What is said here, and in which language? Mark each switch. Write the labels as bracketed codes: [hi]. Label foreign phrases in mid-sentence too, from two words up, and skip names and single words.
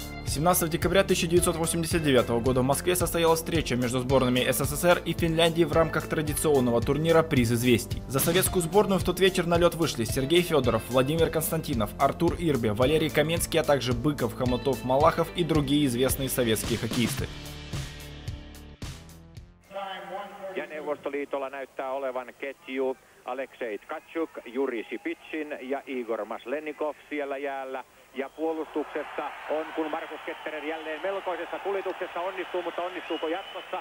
[ru] 17 декабря 1989 года в Москве состоялась встреча между сборными СССР и Финляндии в рамках традиционного турнира «Приз известий». За советскую сборную в тот вечер на лед вышли Сергей Федоров, Владимир Константинов, Артур Ирбе, Валерий Каменский, а также Быков, Хомутов, Малахов и другие известные советские хоккеисты. [fi] Ja Neuvostoliitolla näyttää olevan ketju Aleksei Tkachuk, Juri Sipitsin ja Igor Maslennikov siellä jäällä. Ja puolustuksessa on, kun Markus Ketterer jälleen melkoisessa kulituksessa onnistuu, mutta onnistuuko jatkossa?